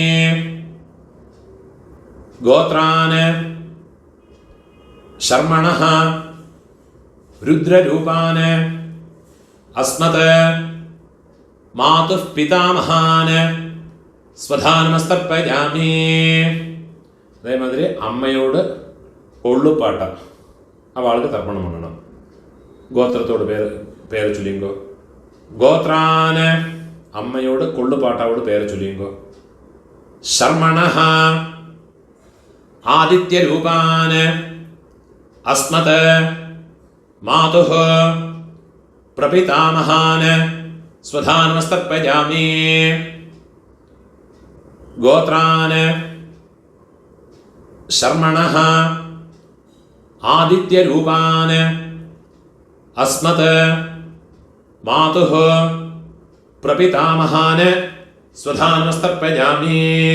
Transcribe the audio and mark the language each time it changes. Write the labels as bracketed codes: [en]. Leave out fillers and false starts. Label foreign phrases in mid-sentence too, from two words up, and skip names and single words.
[sa] ഗോത്രാന് ശർമ്മണഃ രുദ്രരൂപാന് അസ്മത് മാതുഃ പിതാമഹാന് സ്വധാനമസ്തർപ്പയാമി. [ta] அதேமாதிரி அம்மாவோட கொள்ளுப்பாட்டி அவளுக்கு தர்ப்பணம் பண்ணണം. கோத்திரத்தோட பேர் சொல்லுங்கோ. கோத்ரான் அம்மாவோட கொள்ளுப்பாட்டாவோட பேர் சொல்லுங்கோ. [sa] शर्मणः आदित्यरूपान् अस्मत् मातुः प्रपितामहान् स्वधानमस्तर्पयामि गोत्रान् शर्मणः आदित्यरूपान् अस्मत् मातुः प्रपितामहान् स्वधानमस्तर्पयामि